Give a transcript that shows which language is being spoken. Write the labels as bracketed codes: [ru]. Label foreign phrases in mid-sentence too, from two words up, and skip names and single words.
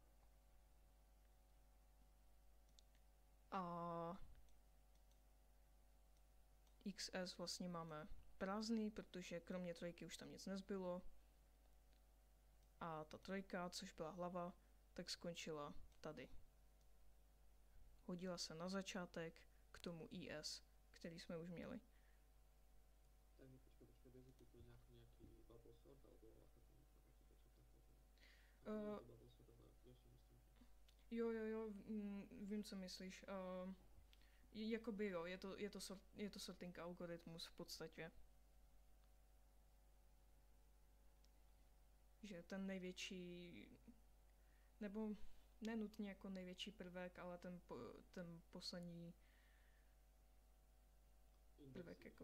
[cs] A XS vlastně máme prázdný, protože kromě 3 už tam nic nezbylo. A ta 3, což byla hlava, tak skončila tady. Hodila se na začátek k tomu IS, který jsme už měli. Takže počkej, jazyky to nějaký [en] bubble sort, [cs] alebo jaká to [en] bubble sort, [cs] Jo, vím, co myslíš. Jakoby jo, je to sorting algoritmus v podstatě. Že ten největší, nebo nenutně jako největší prvek, ale ten poslední prvek jako.